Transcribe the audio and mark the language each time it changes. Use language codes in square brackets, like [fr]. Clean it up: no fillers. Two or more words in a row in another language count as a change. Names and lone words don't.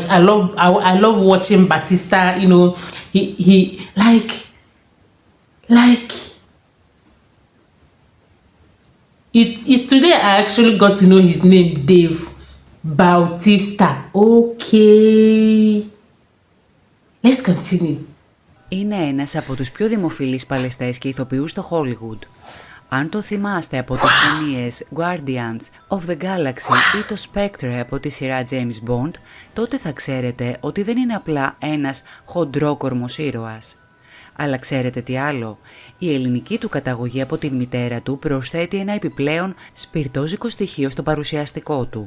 [en] I love watching Batista. You know, he like it's today I actually got to know his name, Dave Bautista. Okay, let's continue. [el] Είναι ένας από τους πιο δημοφιλείς παλαιστές και ηθοποιούς στο Hollywood. Αν το θυμάστε από τις ταινίες Guardians of the Galaxy ή το Spectre από τη σειρά James Bond, τότε θα ξέρετε ότι δεν είναι απλά ένας χοντρόκορμος ήρωας. Αλλά ξέρετε τι άλλο? Η ελληνική του καταγωγή από τη μητέρα του προσθέτει ένα επιπλέον σπιρτόζικο στοιχείο στο παρουσιαστικό του.